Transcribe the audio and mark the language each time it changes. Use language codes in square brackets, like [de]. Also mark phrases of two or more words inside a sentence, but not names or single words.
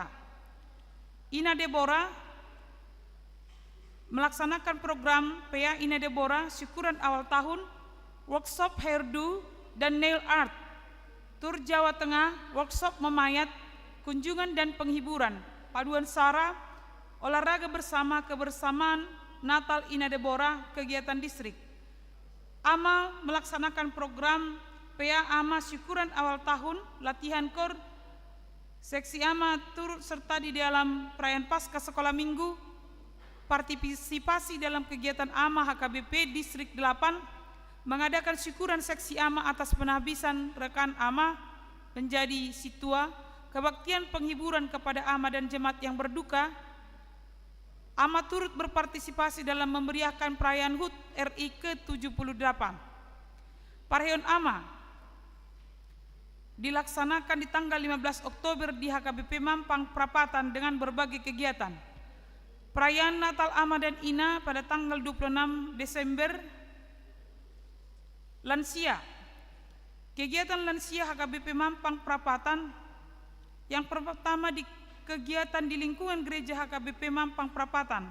[id] Ina Deborah melaksanakan program PA Ina Deborah syukuran awal tahun, [en] workshop hairdo [id] dan [en] nail art, [id] tur Jawa Tengah, workshop memayat, kunjungan dan penghiburan, paduan sara, olahraga bersama, kebersamaan, Natal Ina Deborah, kegiatan distrik. AMA melaksanakan program PA AMA syukuran awal tahun, latihan kor, seksi AMA turut serta di dalam perayaan Pasca Sekolah Minggu, partisipasi dalam kegiatan AMA HKBP Distrik 8, mengadakan syukuran seksi AMA atas penhabisan rekan AMA menjadi situa, kebaktian penghiburan kepada AMA dan jemaat yang berduka. AMA turut berpartisipasi dalam memeriahkan perayaan HUT RI ke-78. Parheon AMA dilaksanakan di tanggal 15 Oktober di HKBP Mampang Prapatan dengan berbagai kegiatan. Perayaan Natal AMA dan INA pada tanggal 26 Desember. Lansia. Kegiatan lansia HKBP Mampang Prapatan yang pertama di kegiatan di lingkungan gereja HKBP Mampang Prapatan.